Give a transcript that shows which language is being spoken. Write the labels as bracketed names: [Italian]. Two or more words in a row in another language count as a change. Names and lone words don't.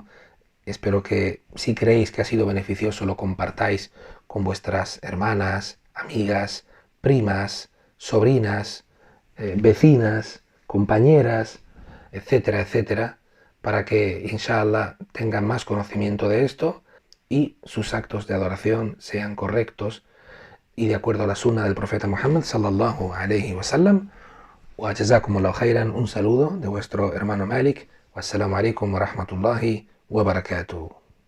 [Spanish] Espero que si creéis que ha sido beneficioso lo compartáis con vuestras hermanas, amigas, primas, sobrinas, vecinas, compañeras, etcétera, etcétera, para que inshallah tengan más conocimiento de esto y sus actos de adoración sean correctos y de acuerdo a la sunna del profeta Muhammad [Arabic] صلى الله عليه وسلم. وجزاكم الله خيرا, [Spanish] un saludo de vuestro hermano Malik. [Arabic] والسلام عليكم ورحمة الله وبركاته.